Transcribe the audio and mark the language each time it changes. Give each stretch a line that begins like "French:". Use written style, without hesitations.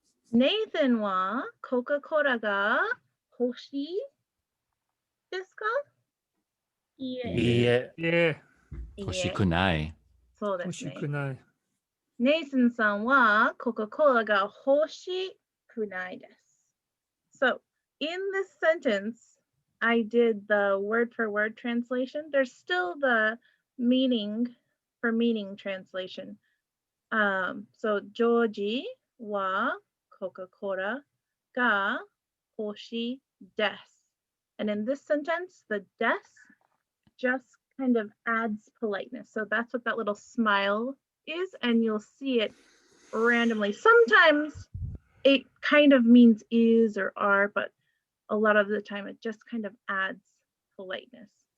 Japanese: Nathan はコカ・コーラが欲しいですか？いいえ。いいえ。
English: Yeah.
Japanese: 欲しくない。そうですね。 Hoshikunai. Nathan さんはコカ・コーラが欲しくないです。
English: So, in this sentence, I did the word for word translation. There's still the meaning for meaning translation.
Japanese: So, ジョージはコカ・コーラが欲しいです。
English: And in this sentence, the des just kind of adds politeness. So that's what that little smile is, and you'll see it randomly. Sometimes it kind of means is or are, but a lot of the time it just kind of adds politeness.